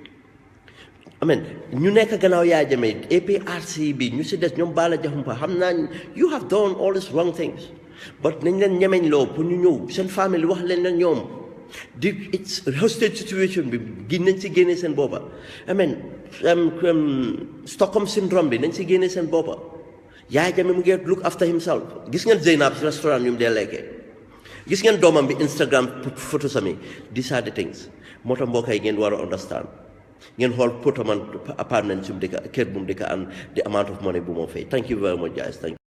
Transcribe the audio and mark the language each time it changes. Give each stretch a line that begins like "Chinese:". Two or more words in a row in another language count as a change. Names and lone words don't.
Wolof: ñu nekk gannaaw Yaya Jammeh APRC bi ñu si des ñoom Bala Jaxumpa xam naa
English: you have done all these wrong things
Wolof: but nañ leen ñemeñ loo pour ñu ñëw seen famille wax leen na ñoom
English: it's hostage situation
Wolof: bi nañ si génnee seen boppa
English: Stockholm syndrome
Wolof: bi nañ si génnee seen boppa Yaya Jammeh mu ngi
English: look after himself
Wolof: gis ngeen Zeynab si restaurant yu mu dee lekkee gis ngeen doomam bi
English: Instagram photo
Wolof: sami
English: these are the things
Wolof: moo tax mbokk yi ngeen war a understand ngeen xool apartment su mu dëkka kër bu mu dëkka and
English: the amount of money
Wolof: bu moo fay
English: thank you very much guys.